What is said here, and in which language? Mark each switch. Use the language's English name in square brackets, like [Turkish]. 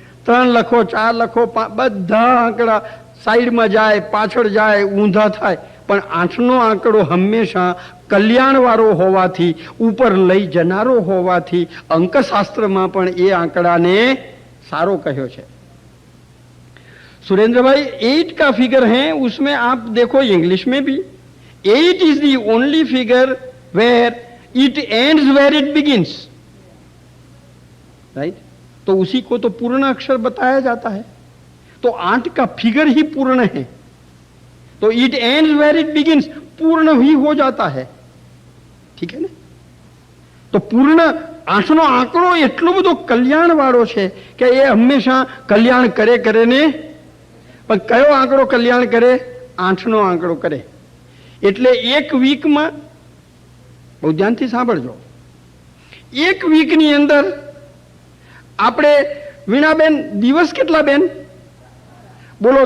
[Gujarati] 3 લખો, 4 લખો, બધા આંકડા સાઈડમાં જાય, પાછળ જાય, ઊંધા થાય. પણ 8નો આંકડો હંમેશા કલ્યાણવાળો હોવાથી, ઉપર લઈ જનારો હોવાથી અંકશાસ્ત્રમાં પણ એ આંકડાને સારો કહ્યો છે. [Hindi] सुरेंद्र भाई, 8 का फिगर है, उसमें आप देखो इंग्लिश में भी [English] 8 is the only figure where it ends where it begins, [Hindi] right? तो उसी को तो पूर्ण अक्षर बताया जाता है. तो 8 का फिगर ही पूर्ण है, तो [English] it ends where it begins [Hindi] पूर्ण ही हो जाता है. ठीक है ना? [Gujarati] तो पूर्ण 8નો આંકડો એટલો બધો કલ્યાણ વાળો છે કે એ હંમેશા કલ્યાણ કરે ને. પણ કયો આંકડો કલ્યાણ કરે? 8નો આંકડો કરે. એટલે એક વીકમાં, બહુ ધ્યાનથી સાંભળજો, એક વીકની અંદર આપણે વીણાબેન દિવસ કેટલા બેન બોલો?